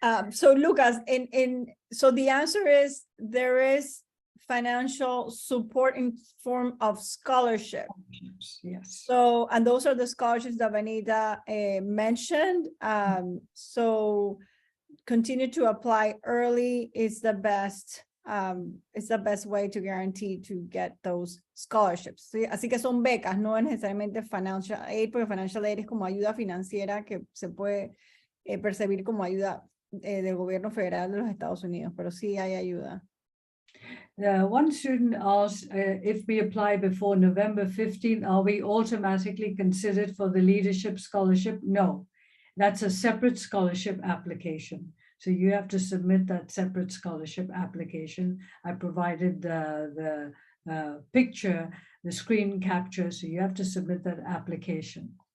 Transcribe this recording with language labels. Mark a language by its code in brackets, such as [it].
[en] So Lucas, so the answer is there is financial support in form of scholarship. Yes. So, and those are the scholarships that Vannita mentioned. So continue to apply early is the best way to guarantee to get those scholarships. [es] ¿Sí? Así que son becas, no es necesariamente financial aid, porque financial aid es como ayuda financiera que se puede percibir como ayuda del gobierno federal de los Estados Unidos, pero sí hay ayuda. [en] One student asked if we apply before November 15, are we automatically considered for the leadership scholarship? No, that's a separate scholarship application. So you have to submit that separate scholarship application. I provided the picture, the screen capture, so you have to submit that application.